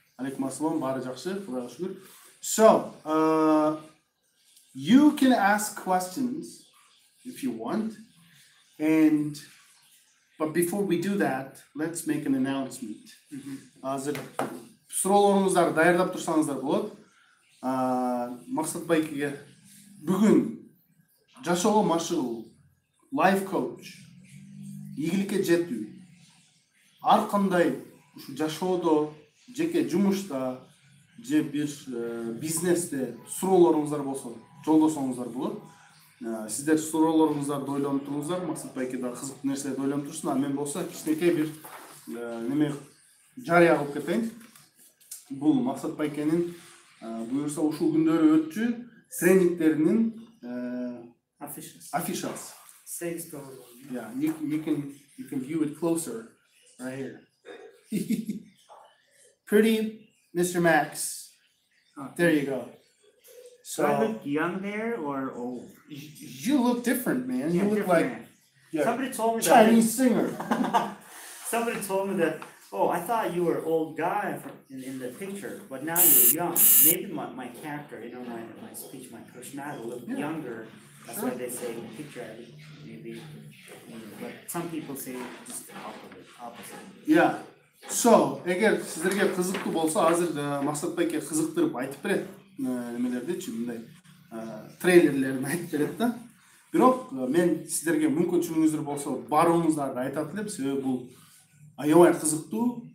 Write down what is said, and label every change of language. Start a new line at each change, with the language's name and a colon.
Kyrgyz: Алейкум ассалам, баары жакшы, Кудайга шүгүр.
English: So, you can ask questions if you want, but before we do that, let's make an announcement.
Kyrgyz: Азыр суроолоруңуздарды даярдап турсаңыздар болот. Максат байкеге бүгүн жашоого машыгуу, life coach, ийгиликке жетүү, ар кандай ушу жашоодо, жеке жумушта, же бир бизнесте суроолоруңуздар болсо, жолдосоңуздар болот. Сиздер суроолоруңуздарды ойлонуп туруңуздар, Максат байке да кызыктуу нерселерди ойлонуп турсун, а мен болсо кичинекей бир неме жарыя кылып кетейин. Бул Максат байкенин буюрса ушул күндөрү өтчү тренингдеринин affiches.
English: Yeah, you can view it closer right here. Pretty Mr. Max. There you go. So I look young there or old? You look different, man. You look like somebody told me Chinese singer. Somebody told me that. Oh, I thought you were old guy in the picture, but now you're young. Maybe my character, my speech, my personality look younger. That's why they say in the picture, maybe. But some people say just the opposite. Yeah.
Kyrgyz: So, эгер сиздерге кызыктуу болсо, азыр Максат байке кызыктырып айтып берет, немелердичи, мындай трейлерлерин айтып берет да. Бирок мен сиздерге мүмкүнчүлүгүңүздөр болсо, барууңуздарды айтат элем, себеби бул аябай кызыктуу.